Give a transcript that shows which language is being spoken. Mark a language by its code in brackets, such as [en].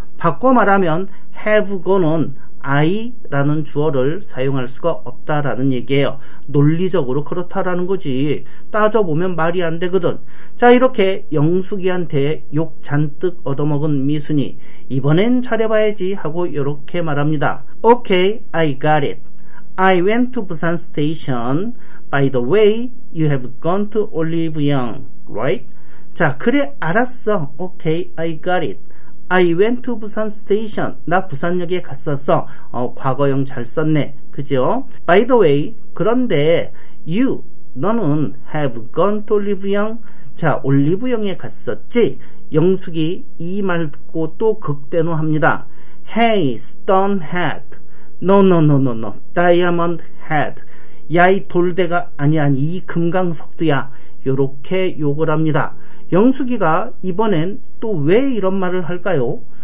[ko] 바꿔 말하면 [en] have gone [ko] 은 I라는 주어를 사용할 수가 없다라는 얘기예요. 논리적으로 그렇다라는 거지. 따져보면 말이 안 되거든. 자, 이렇게 영숙이한테 욕 잔뜩 얻어먹은 미순이 이번엔 잘해봐야지 하고 이렇게 말합니다. [en] Okay, I got it. I went to Busan Station. By the way, you have gone to Olive-young, right? [ko] 자, 그래 알았어. [en] Okay, I got it. I went to Busan Station. [ko] 나 부산역에 갔었어. 과거형 잘 썼네. 그죠? [en] By the way, [ko] 그런데 [en] you, [ko] 너는 [en] have gone to Olive-young. [ko] 자, 올리브영에 갔었지? 영숙이 이 말 듣고 또 극대노합니다. [en] Hey, stonehead. No, diamond head. [ko] 야, 이 돌대가 아니 이 금강석두야. 요렇게 욕을 합니다. 영숙이가 이번엔 또 왜 이런 말을 할까요?